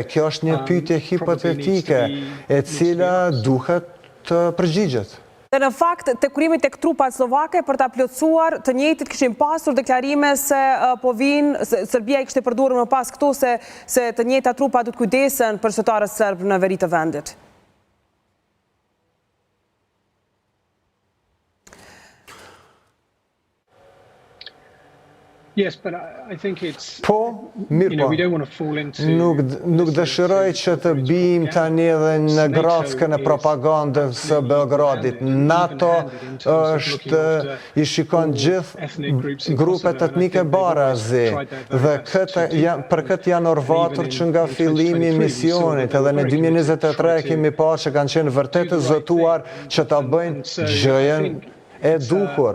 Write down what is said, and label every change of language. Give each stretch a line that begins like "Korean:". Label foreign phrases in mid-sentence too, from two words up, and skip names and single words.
Albanian: Kjo është një pyetje hipotetike e cila duhet të përgjigjet. Dhe në fakt, të kurimit e trupat slovake për ta plotësuar, të njëjtit kishin pasur deklarime se po vinë, Serbia i kishte përdorur më pas këto se të njëjta trupa do të kujdesen për qytetarët serb në veri të vendit.
English: Yes, but I think it's...
Albanian: Po, mirë po.
English: We don't want to fall into...
Albanian: Nuk dëshiroj që të bijmë tani edhe në grackën e propagandës së Beogradit. NATO është i shikon gjithë grupet etnike barazi dhe për këtë janë orvatur që nga fillimi i misionit, edhe në 2023 kemi parë që kanë qenë vërtet të zëtuar që ta bëjnë gjëjen e duhur.